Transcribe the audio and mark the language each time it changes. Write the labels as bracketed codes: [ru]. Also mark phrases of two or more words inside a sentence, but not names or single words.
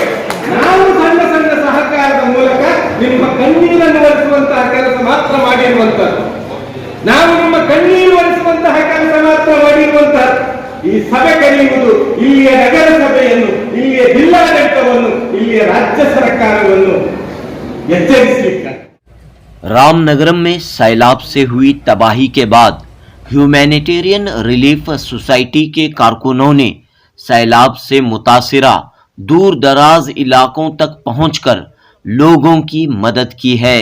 [kn] ನಾವು ಸಣ್ಣ ಸಣ್ಣ ಸಹಕಾರದ ಮೂಲಕ ನಿಮ್ಮ ಕಣ್ಣೀರನ್ನು ಒರೆಸುವಂತಹ ಕೆಲಸ ಮಾತ್ರ ಮಾಡಿರುವಂತದ್ದು, ನಾವು ನಿಮ್ಮ ಕಣ್ಣೀರು ಒರೆಸುವಂತಹ ಕೆಲಸ ಮಾತ್ರ ಮಾಡಿರುವಂತಹ ಈ ಸಭೆ ಕರೆಯುವುದು ಇಲ್ಲಿಯ ನಗರಸಭೆಯನ್ನು, ಇಲ್ಲಿಯ ಜಿಲ್ಲಾಡಳಿತವನ್ನು, ಇಲ್ಲಿಯ ರಾಜ್ಯ ಸರ್ಕಾರವನ್ನು ಎಚ್ಚರಿಸಲಿಕ್ಕೆ। [ur] رام نگرم میں سیلاب سے ہوئی تباہی کے بعد ہیومینیٹیرین ریلیف سوسائٹی کے کارکنوں نے سیلاب سے متاثرہ دور دراز علاقوں تک پہنچ کر لوگوں کی مدد کی ہے.